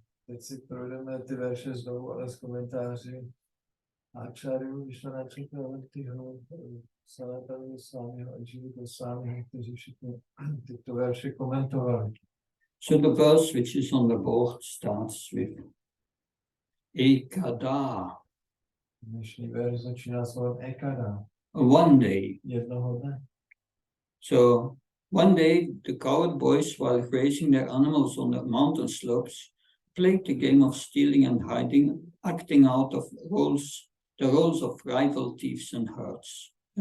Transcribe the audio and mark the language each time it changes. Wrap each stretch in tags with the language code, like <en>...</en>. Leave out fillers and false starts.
<cs>Teď si projdeme ty verše znovu, ale s komentáři Acharyu Vishwanacha Bhaktiho, Sanatana Goswamiho a Jiva Goswamiho, kteří všichni tyto verše komentovali.</cs> <en>So the verse which is on the board starts with Ekada.</en> <cs>Dnešní verš začíná slovem Ekada.</cs> <en>One day.</en> <cs>Jednoho dne.</cs> <en>So one day the coward boys, while grazing their animals on the mountain slopes, played the game of stealing and hiding, acting out of the roles of rival thieves and herders.</en>